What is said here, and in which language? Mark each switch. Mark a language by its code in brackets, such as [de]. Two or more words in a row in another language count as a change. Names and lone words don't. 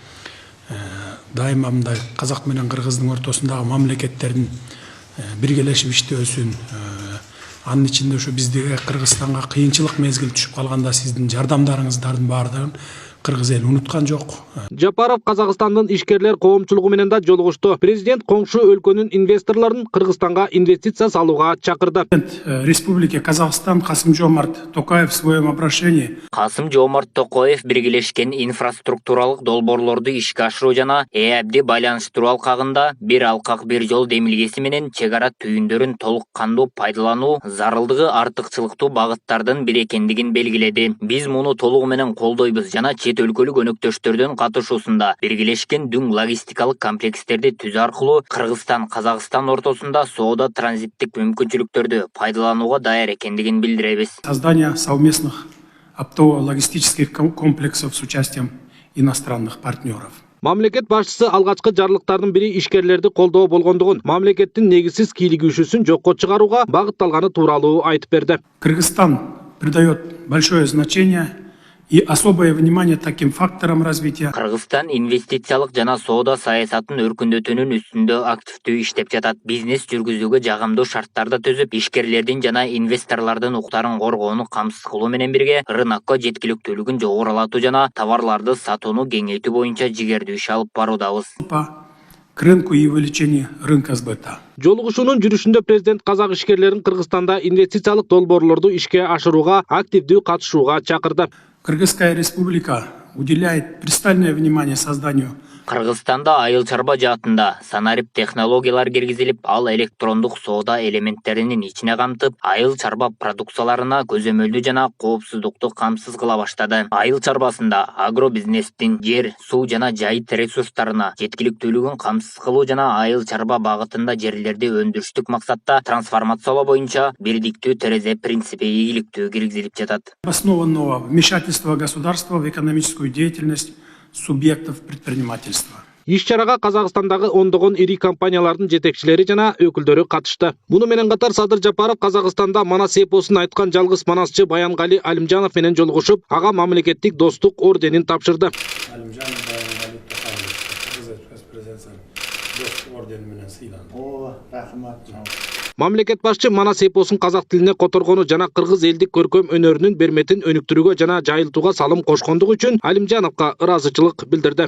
[ky] Дайыма мындай казак менен кыргыздын ортосундагы мамлекеттердин биргелешип иштөөсүн, анын ичинде ушу биздеги Кыргызстанга кыйынчылык мезгил түшүп калганда сиздин жардамдарыңыздардын баардыгын кыргыз эли унуткан жок. Жапаров Казакстандын ишкерлер коомчулугу менен да жолугушту. Президент коңшу өлкөнүн инвесторлорун Кыргызстанга инвестиция салууга чакырды. [ru] Республика Казахстан Касым-Жомарт Токаев в своем обращении [ky] Касым-Жомарт Токаев биргелешкен инфраструктуралык долбоорлорду ишке ашыруу жана ээлди байланыштыруу алкагында бир алкак бир жол демилгеси менен чек ара түйүндөрүн толук кандуу пайдалануу зарылдыгы артыкчылыктуу багыттардын бири экендигин белгиледи. Биз муну толугу менен колдойбуз жана чет өлкөлүк өнөктөштөрдүн катышуусунда биргелешкен дүң логистикалык комплекстерди түзүү аркылуу Кыргызстан Казакстан ортосунда соода транзиттик мүмкүнчүлүктөрдү пайдаланууга даяр экендигин билдиребиз. [ru] Создание совместных оптово-логистических комплексов с участием иностранных партнеров. [ky] Мамлекет башчысы алгачкы жарлыктардын бири ишкерлерди колдоо болгондугун, мамлекеттин негизсиз кийлигүүшүсүн жокко чыгарууга багытталганы тууралуу айтып берди. [ru] Кыргызстан придает большое значение и особое внимание таким факторам развития. [ky] Кыргызстан инвестициялык жана соода саясатын өркүндөтүүнүн үстүндө активдүү иштеп жатат. Бизнес жүргүзүүгө жагымдуу шарттарды түзүп, ишкерлердин жана инвесторлордун укуктарын коргоону камсыз кылуу менен бирге рынокко жеткиликтүүлүгүн жогорулатуу жана товарларды сатууну кеңейтүү боюнча жигердүү иш алып баруудабыз. [ru] К рынку и увеличению рынка сбыта. [ky] Жолугушуунун жүрүшүндө президент казак ишкерлерин Кыргызстанда инвестициялык долбоорлорду ишке ашырууга активдүү катышууга чакырды. [ru] Кыргызская республика уделяет пристальное внимание созданию. [ky] Кыргызстанда айыл чарба жаатында санарип технологиялар киргизилип, ал электрондук соода элементтеринин ичине камтып, айыл чарба продукцияларына көзөмөлдүү жана коопсуздукту камсыз кыла баштады. Айыл чарбасында агробизнестин жер, суу жана жайыт ресурстарына жеткиликтүүлүгүн камсыз кылуу жана айыл чарба багытында жерлерди өндүрүштүк максатта трансформациялоо боюнча бирдиктүү терезе принципи ийгиликтүү киргизилип жатат. [ru] Основанного вмешательства государства в экономическую деятельность субъектов предпринимательства. [ky] Иш-чарага Казакстандагы ондогон ири компаниялардын жетекчилери жана өкүлдөрү катышты. Муну менен катар Садыр Жапаров Казакстанда манас эпосун айткан жалгыз манасчы Баянгали Алимжанов менен жолугушуп, ага мамлекеттик достук орденин тапшырды. Мамлекет башчы манас эпосун казак тилине которгону жана кыргыз элдик көркөм өнөрүнүн берметин өнүктүрүүгө жана жайылтууга салым кошкондугу үчүн Алимжановго ыраазычылык билдирди.